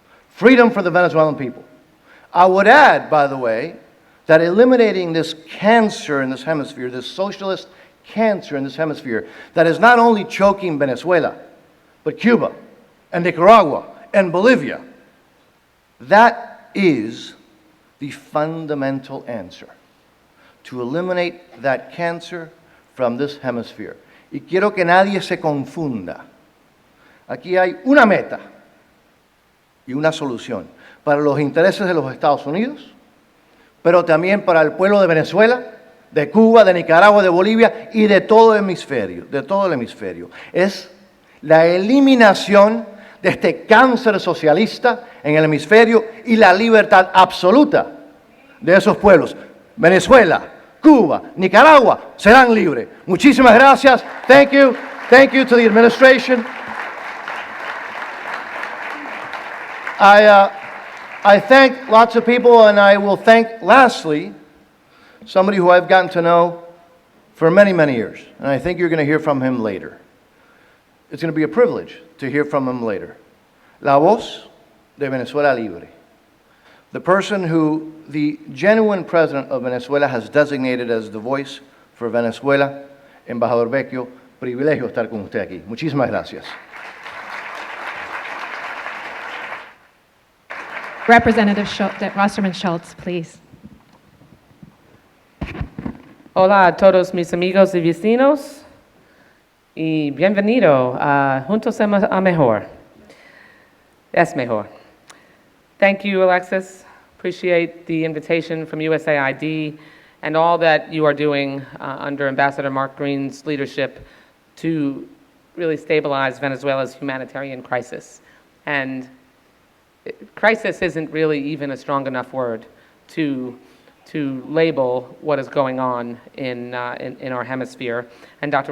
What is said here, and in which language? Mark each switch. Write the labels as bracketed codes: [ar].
[en] Freedom for the Venezuelan people. I would add, by the way, that eliminating this cancer in this hemisphere, this socialist cancer in this hemisphere, that is not only choking Venezuela, but Cuba and Nicaragua and Bolivia, that is the fundamental answer. To eliminate that cancer from this hemisphere. [es] Y quiero que nadie se confunda. Aquí hay una meta y una solución para los intereses de los Estados Unidos, pero también para el pueblo de Venezuela, de Cuba, de Nicaragua, de Bolivia y de todo el hemisferio. Es la eliminación de este cáncer socialista en el hemisferio y la libertad absoluta de esos pueblos. Venezuela, Cuba, Nicaragua serán libres. Muchísimas gracias. [en] Thank you. Thank you to the administration. I thank lots of people, and I will thank, lastly, somebody who I've gotten to know for many, many years, and I think you're going to hear from him later. It's going to be a privilege to hear from him later. [es] La voz de Venezuela Libre. [en] The person who the genuine president of Venezuela has designated as the voice for Venezuela, Embajador Vecchio, [es] privilegio estar con usted aquí. Muchísimas gracias. [en] Representative Wasserman Schultz, please. [es] Hola a todos mis amigos y vecinos y bienvenido a Juntos a Mejor. Es mejor. [en] Thank you, [es] Alexis. [en] Appreciate the invitation from USAID and all that you are doing under Ambassador Mark Green's leadership to really stabilize Venezuela's humanitarian crisis. And crisis isn't really even a strong enough word to label what is going on in our hemisphere. And Dr.